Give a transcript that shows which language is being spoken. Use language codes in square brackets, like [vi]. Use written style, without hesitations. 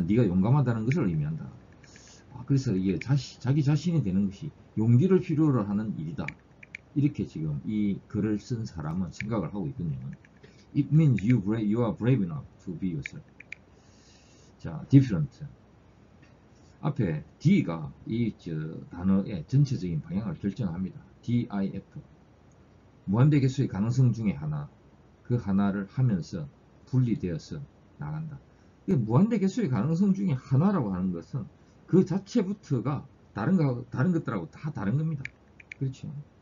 [ko] 네가 용감하다는 것을 의미한다. 그래서 이게 자기 자신이 되는 것이 용기를 필요로 하는 일이다. 이렇게 지금 이 글을 쓴 사람은 생각을 하고 있거든요. [en] It means you are brave enough to be yourself. 자, different. [ko] 앞에 D가 이 단어의 전체적인 방향을 결정합니다. [en] DIF. [ko] 무한대 개수의 가능성 중에 하나. 그 하나를 하면서 분리되어서 나간다. 무한대 개수의 가능성 중에 하나라고 하는 것은 그 자체부터가 다른 것들하고 다 다른 겁니다. 그렇죠.